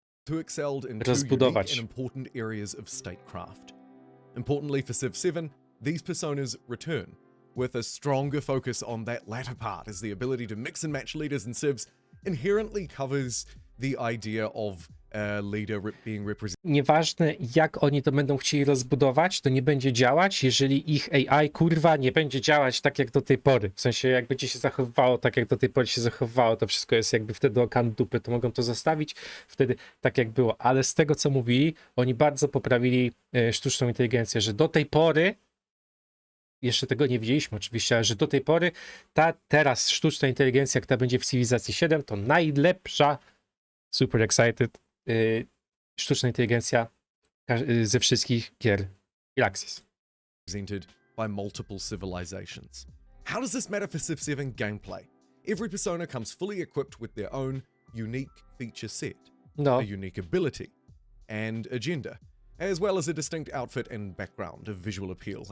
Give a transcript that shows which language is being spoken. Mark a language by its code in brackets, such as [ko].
[en] who excelled in 2 unique and important areas of statecraft. Importantly for Civ 7, these personas return, with a stronger focus on that latter part, as the ability to mix and match leaders and civs inherently covers the idea of a leader being represented. [pl] Nieważne jak oni to będą chcieli rozbudować, to nie będzie działać, jeżeli ich AI kurwa nie będzie działać tak jak do tej pory. W sensie jak będzie się zachowywało tak jak do tej pory się zachowywało, to wszystko jest jakby wtedy o kan dupy, to mogą to zostawić wtedy tak jak było. Ale z tego co mówili, oni bardzo poprawili sztuczną inteligencję, że do tej pory, jeszcze tego nie widzieliśmy oczywiście, ale że do tej pory teraz sztuczna inteligencja, która będzie w Cywilizacji 7, to najlepsza, [en] super excited, [pl] sztuczna inteligencja ze wszystkich gier Firaxis. [en] Presented by multiple civilizations. How does this matter for Civ 7 gameplay? Every persona comes fully equipped with their own unique feature set, a unique ability and agenda, as well as a distinct outfit and background of visual appeal.